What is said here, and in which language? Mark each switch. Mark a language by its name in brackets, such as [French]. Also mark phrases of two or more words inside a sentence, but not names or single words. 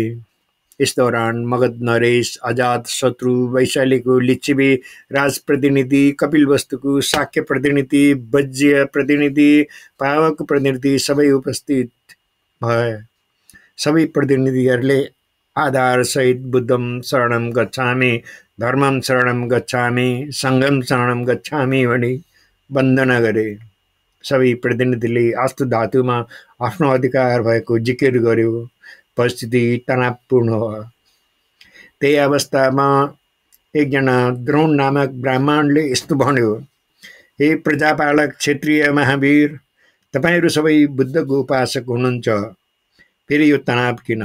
[Hindi] इस दौरान [Nepali] मगध नरेश, अजात शत्रु, वैशालीको लिच्छवी राजप्रतिनिधि, कपिलवस्तुको शाक्य प्रतिनिधि, वज्य प्रतिनिधि, पावक प्रतिनिधि सबै उपस्थित भए। सबै प्रतिनिधिहरूले आधारसहित [Pali] बुद्धम शरणम गच्छामि, धर्मम शरणम गच्छामि, सङ्घम शरणम गच्छामि [Nepali] भनी वन्दना गरे। सबै प्रतिनिधिले अस्तु धातुमा आफ्नो अधिकार भएको जिकिर गर्यो। परिस्थिति तनावपूर्ण हो। त्यही अवस्थामा एकजना द्रोण नामक ब्राह्मणले यस्तो भन्यो, हे प्रजापालक क्षेत्रीय महावीर, तपाईहरू सबै बुद्धको उपासक हुनुहुन्छ, फेरि यो तनाव किन?